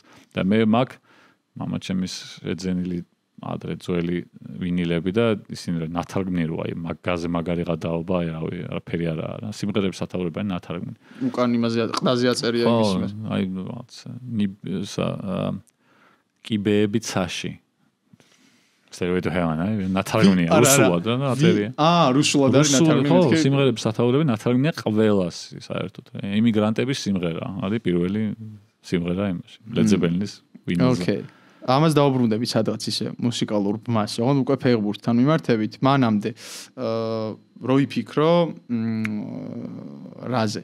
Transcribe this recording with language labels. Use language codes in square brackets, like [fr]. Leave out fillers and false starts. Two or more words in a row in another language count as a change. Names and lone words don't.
[ka] და მე მაგ მამა ჩემის ეძენილი ადრე ძველი ვინილები და ისინი ნათარგმნი რო აი მაგაზე მაგარი გადაობა, რავი, არაფერი არა, სიმღერებს ათაურებანი ნათარგმნი. უკან იმაზე ყდაზე აწერია იმის მე. აი რაღაცა კიბეები ცაში. Stairway to Heaven, ნათარგმნია, რუსულად და აწერია. რუსულად არის ნათარგმნი. ხო, სიმღერების ათაურები ნათარგმნია ყველას საერთოდ. იმიგრანტების სიმღერა, არის პირველი სიმღერა იმაში. Led Zeppelin-ის ვინილზე. Okay. ამას დავუბრუნდები სადღაც ისე მუსიკალურ ბმას, ოღონდ უკვე ფეხბურთთან მიმართებით, მანამდე რო ვიფიქრო რაზე.